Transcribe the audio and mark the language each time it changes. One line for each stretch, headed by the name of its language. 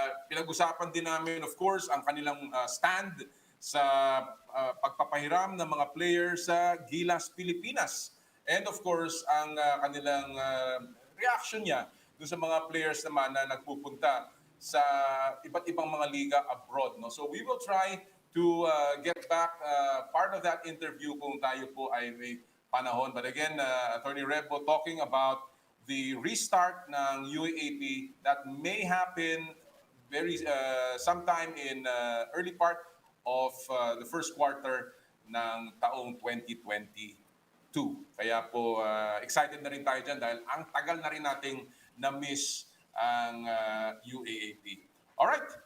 Filipino: Pinag-usapan din namin of course ang kanilang stand sa pagpapahiram ng mga players sa Gilas Pilipinas, and of course ang kanilang reaction niya dun sa mga players naman na nagpupunta sa iba't ibang mga liga abroad. No?
English: So we will try to get back part of that interview
Filipino: kung tayo po ay may panahon.
English: But again, Attorney Rebo talking about the restart ng UAAP that may happen very sometime in early part of the first quarter ng taong 2022.
Filipino: Kaya po excited na rin tayo dyan dahil ang tagal na rin nating na-miss ang UAAP. Alright.